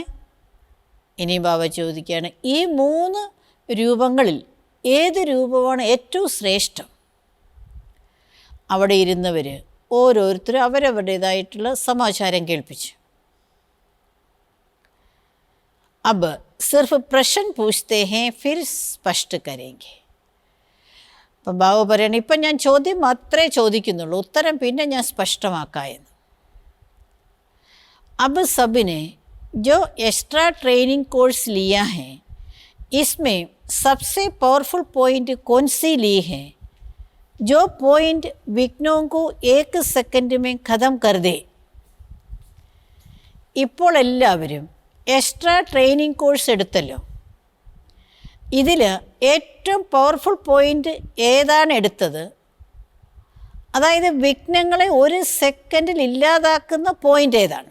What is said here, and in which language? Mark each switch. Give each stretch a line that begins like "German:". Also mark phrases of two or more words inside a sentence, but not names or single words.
Malayalam: ഇനി ബാബ ചോദിക്കുകയാണ്, ഈ 3 രൂപങ്ങളിൽ ഏത് രൂപമാണ് ഏറ്റവും ശ്രേഷ്ഠം? അവിടെ ഇരുന്നവർ ഓരോരുത്തരും അവരവരുടേതായിട്ടുള്ള സമാചാരം കേൾപ്പിച്ചു.
Hindi: अब सिर्फ प्रश्न पूछते हैं फिर स्पष्ट करेंगे.
Malayalam: അപ്പം ബാബ പറയണം, ഇപ്പം ഞാൻ ചോദ്യം മാത്രമേ ചോദിക്കുന്നുള്ളൂ, ഉത്തരം പിന്നെ ഞാൻ സ്പഷ്ടമാക്കാമെന്ന്.
Hindi: अब सबने जो
English: extra training course
Hindi: लिया है, इसमें सबसे
English: powerful point
Hindi: कौन सी ली है जो पॉइंट विघ्नों को 1 सेकंड में ख़त्म कर दे.
Malayalam: ഇപ്പോൾ എല്ലാവരും
English: extra training course
Malayalam: എടുത്തല്ലോ. ഇതിൽ ഏറ്റവും
English: powerful point
Malayalam: ഏതാണ് എടുത്തത്? അതായത് വിഘ്നങ്ങളെ 1 സെക്കൻഡിൽ ഇല്ലാതാക്കുന്ന പോയിൻ്റ് ഏതാണ്?